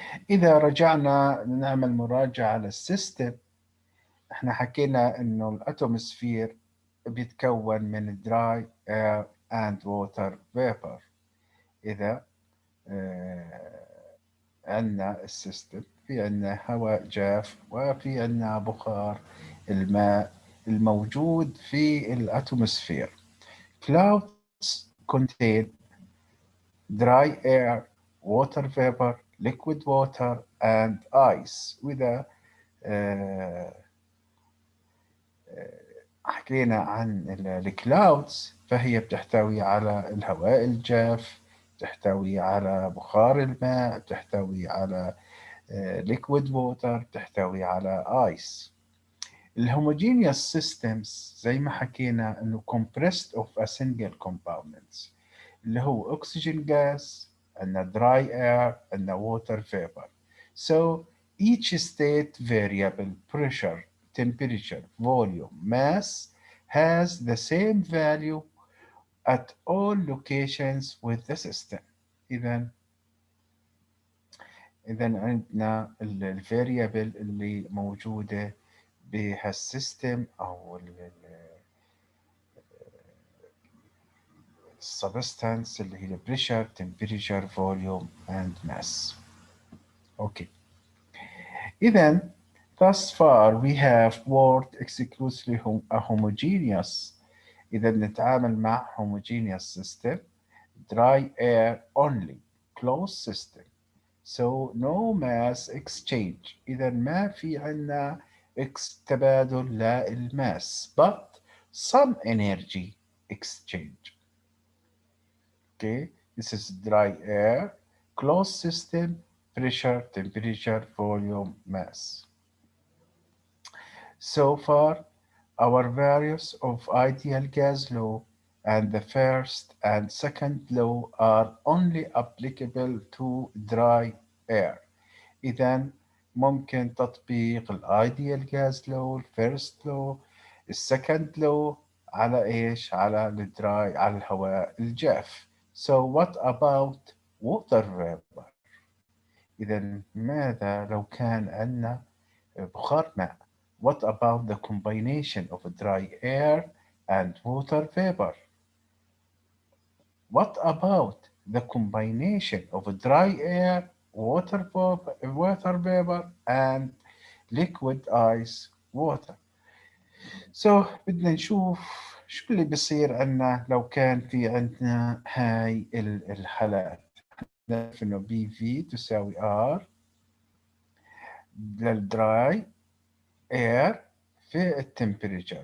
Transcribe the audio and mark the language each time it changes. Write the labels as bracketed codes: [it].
[ar] إذا رجعنا نعمل مراجعة للسيستم، احنا حكينا إنه الأتموسفير بيتكون من [en] dry air and water vapor. [ar] إذا عندنا السيستم، في عندنا هواء جاف وفي عندنا بخار الماء الموجود في الأتموسفير. [en] Clouds contain dry air, water vapor, liquid water and ice. [ar] وإذا آه، حكينا عن الكلاودز فهي بتحتوي على الهواء الجاف، تحتوي على بخار الماء، تحتوي على [en] liquid water، [ar] تحتوي على ice. [en] الهوموجينيوس systems [ar] زي ما حكينا انه [en] compressed of a single components، [ar] اللي هو [en] oxygen gas and dry air and water vapor. So each state variable pressure, temperature, volume, mass has the same value at all locations with the system. [ar] إذا عندنا الفاريبل اللي موجودة بهالسيستم أو السبستانس اللي هي [en] pressure, temperature, volume and mass. Okay. إذا thus far we have worked exclusively a homogeneous. إذا [ar] نتعامل مع [en] homogeneous system, dry air only, closed system. So no mass exchange. [ar] إذا ما في عنا تبادل للماس [en] but some energy exchange. Okay, this is dry air, closed system, pressure, temperature, volume, mass. So far, our values of ideal gas law and the first and second law are only applicable to dry air. [ar] إذا ممكن تطبيق الايديال جاز لو، الفيرست لو، السكند لو على ايش؟ على الدراي، على الهواء الجاف. [en] So what about water vapor؟ [ar] إذا ماذا لو كان عندنا بخار ماء؟ [en] What about the combination of dry air and water vapor? What about the combination of dry air, water vapor, and liquid ice water? [ar] So بدنا نشوف شو اللي بيصير عنا لو كان في عندنا هاي الحالات. نعرف انه بي في تساوي ار للدراي air في التمبريتشر.